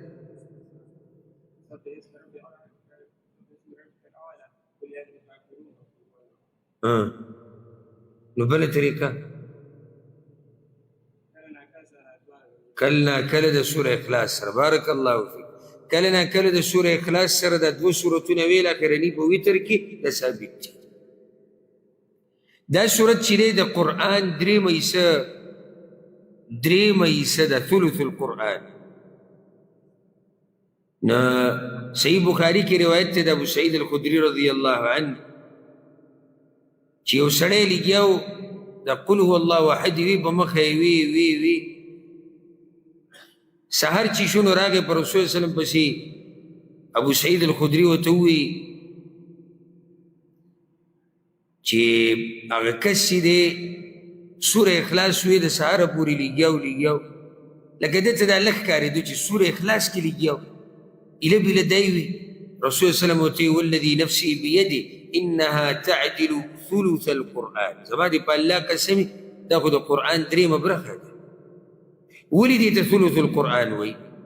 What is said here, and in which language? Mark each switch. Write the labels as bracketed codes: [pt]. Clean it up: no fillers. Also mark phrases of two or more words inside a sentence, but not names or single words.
[ps] نو بله طریقه کله ناکله د سوره اخلاص سره [ar] بارک الله فیک [ps] کله ناکله د سوره اخلاص سره د دوه سورتونه ویل اخرني په وتر کې د ثابت دي دا سورت چې دی د قرآن درېیمه حصه ده [ar] ثلث القرآن [ps] نه صحیح بخاري کې روایت دی د ابو سعید الخدري [ar] رضی الله عنه [ps] چې یو سړی لګیاو د [ar] قل هو الله احد [ps] وي په مخه یې وي سحر چې شونو راغی پر رسول [ar] صلی الله علیه وسلم [ps] پسې ابو سعید الخدري ورته ووایي چې هغه کس چې دی سوره اخلاص وی د سهاره پورې لګیاو لکه ده ته دا لږ ښکارېدو چې سوره اخلاص کې لګیاو ایله بیله دی وي رسول [ar] صلی الله علیه وسلم [ps] ورته [ar] والذي نفسي بيده انها تعدل ثلث القرآن [ps] زما دې په الله قسم دا خو د قرآن درېیمه برخه ده ولې دې ته [ar] ثلث القرآن [ps] وایي